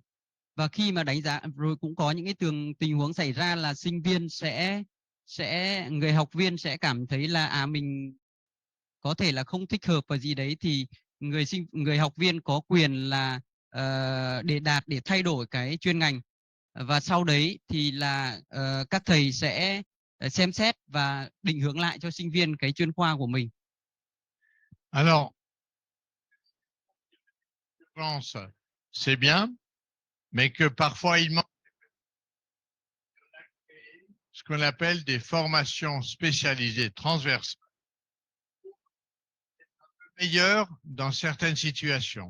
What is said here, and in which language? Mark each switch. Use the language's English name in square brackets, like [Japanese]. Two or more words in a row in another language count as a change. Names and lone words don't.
[Vietnamese] Và khi mà đánh giá rồi cũng có những cái tình huống xảy ra là sinh viên người học viên sẽ cảm thấy là mình có thể là không thích hợp và gì đấy, thì người học viên có quyền là để thay đổi cái chuyên ngành. Và sau đấy thì là các thầy sẽ xem xét và định hướng lại cho sinh viên cái chuyên khoa của mình. [French] Alors, c'est bien, mais que parfois il manque ce qu'on appelle des formations spécialisées transversales, meilleures dans certaines situations.